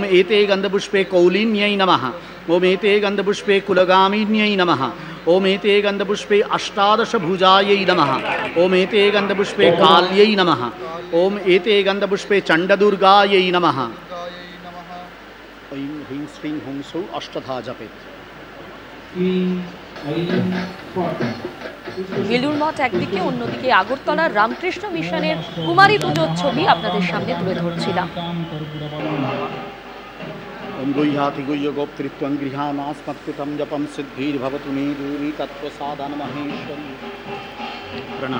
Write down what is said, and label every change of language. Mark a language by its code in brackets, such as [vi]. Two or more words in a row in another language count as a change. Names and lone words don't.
[sa] एते गन्धपुष्पे कौलिन्यै नमः। ओम एते गन्धपुष्पे कुलगामिन्यै नमः। ओम एते गन्धपुष्पे अष्टादशभुजायै नमः। ओम एते गन्धपुष्पे काल्यै नमः। ओम एते गन्धपुष्पे चण्डदुर्गायै नमः। ऐं ह्रीं श्रीं हुं सौ अष्टधा जपेत्। [bn] বেলুড় মঠ একদিকে, অন্যদিকে আগরতলার রামকৃষ্ণ মিশনের কুমারী পুজোর ছবি আপনাদের সামনে তুলে ধরছিলাম। [sa] ओम गुह्याति गुह्य गोप्तृत्वं गृहानास्मत्कृतं जपं सिद्धिर्भवतु मे दूरी तत्त्वसाधन महेश्वरी प्रणाम।